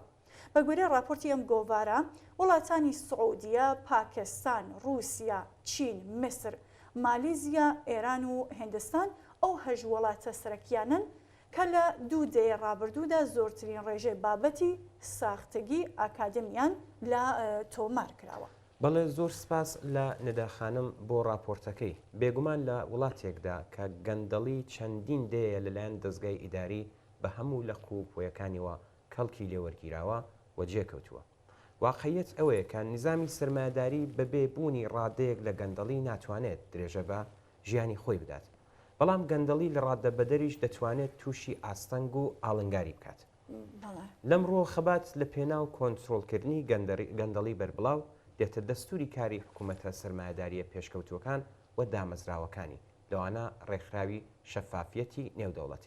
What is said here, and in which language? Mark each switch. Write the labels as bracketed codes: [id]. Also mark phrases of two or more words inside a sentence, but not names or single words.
[ckb] بە گوێرە راپۆرتی ئەم گۆڤارە وڵاتانی سعودیە، پاکستان، رووسیا، چین، میسر، مالیزیا، ئێران و هێندستان ئەو هەژ وڵاتە سەرەکیانن کە لە 2 دەی ڕابردوودا زۆرترین ڕێژەی بابەتی ساختگی ئاکادمیان لە تۆمار کراوە. بەڵێ زۆر سپاس لە نەداخانم بۆ راپۆرتەکەی. بێگومان لە وڵاتێکدا کە گەندەڵی چەندین دەیە لەلایەن دەستگای ئیداری بە هەموو لە قوپۆیەکانیەوە کەڵکی لێوەرگیراوە و جێکەوتووە. واقعیت ئەوەیە کە نظامی سرمایه‌داری بەبێ بوونی ڕادەیەک لە گەندەڵی ناتوانێت درێژە بە ژیانی خۆی بدات. بەڵام گەندەڵی لە ڕادە بەدەریش دەتوانێت تووشی ئاستەنگ و ئاڵنگاری بکات. لەمڕۆ خەبات لە پێناو کۆنتترۆلکردنی گەندەڵی بەربڵاو دێتە دەستوری کاری حکوومەتە سرمایه‌داریە پێشکەوتوەکان و دامەزراوەکانی لەوانە ڕێکخراوی شەفافیەتی نێودەوڵەتی.